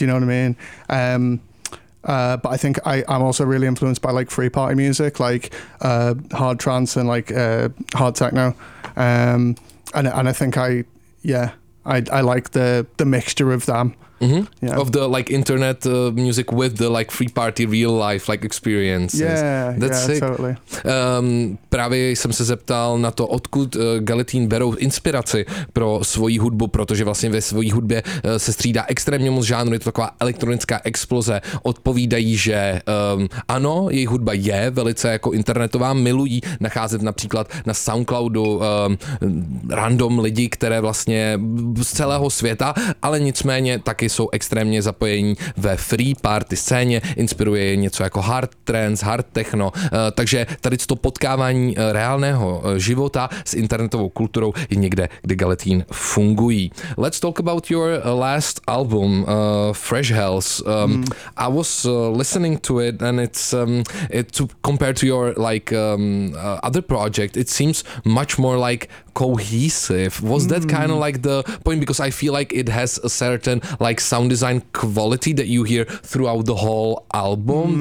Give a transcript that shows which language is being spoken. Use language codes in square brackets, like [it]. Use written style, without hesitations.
[en] You know what I mean? But I think I'm also really influenced by like free party music, like hard trance and like hard techno, and I think I like the mixture of them. Mm-hmm. Yeah. Of the like internet music with the like free party real life like experiences. Yeah, that's sick. Totally. [cs] Právě jsem se zeptal na to, odkud Galitín berou inspiraci pro svoji hudbu, protože vlastně ve svojí hudbě se střídá extrémně moc žánru, je to taková elektronická exploze. Odpovídají, že ano, jejich hudba je velice jako internetová, milují nacházet například na SoundCloudu random lidi, které vlastně z celého světa, ale nicméně taky jsou extrémně zapojení ve free party scéně, inspiruje něco jako hard trance, hard techno, takže tady to potkávání reálného života s internetovou kulturou je někde, kde Galitín fungují. [en] Let's talk about your last album, Fresh Hells. I was listening to it and it's compared to your other project, it seems much more like cohesive. Was that kind of like the point? Because I feel like it has a certain like sound design quality that you hear throughout the whole album.